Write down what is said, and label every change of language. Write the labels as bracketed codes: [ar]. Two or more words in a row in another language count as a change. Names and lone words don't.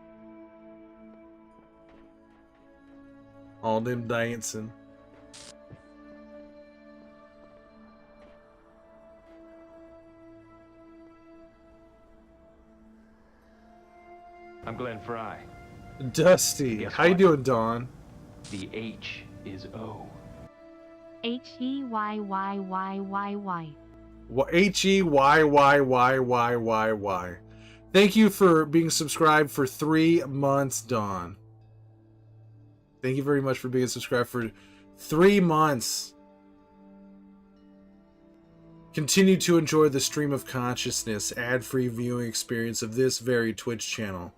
[en] All them dancing. I'm Glenn Fry. Dusty, Guess how you what? doing, Dawn? The H is O. H-E-Y-Y-Y-Y-Y. H-E-Y-Y-Y-Y-Y-Y. Thank you for being subscribed for 3 months, Dawn. Thank you very much for being subscribed for 3 months. Continue to enjoy the stream of consciousness, ad-free viewing experience of this very Twitch channel.